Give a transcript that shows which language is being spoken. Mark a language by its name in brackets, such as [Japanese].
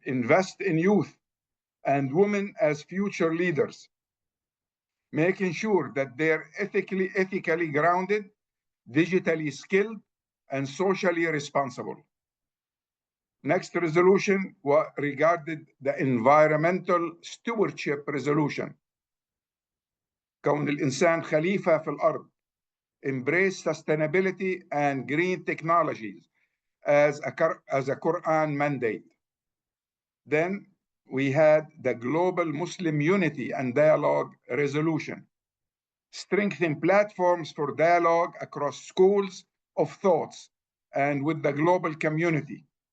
[English] Invest in youth and women as future leaders, making sure that they're ethically grounded, digitally skilled, and socially responsible. Next resolution regarded the environmental stewardship resolution. [Arabic] كون الإنسان خليفة في الأرض. [English] Embrace sustainability and green technologies as a Quran mandate. Then we had the Global Muslim Unity and Dialogue Resolution, strengthen platforms for dialogue across schools of thoughts and with the global community.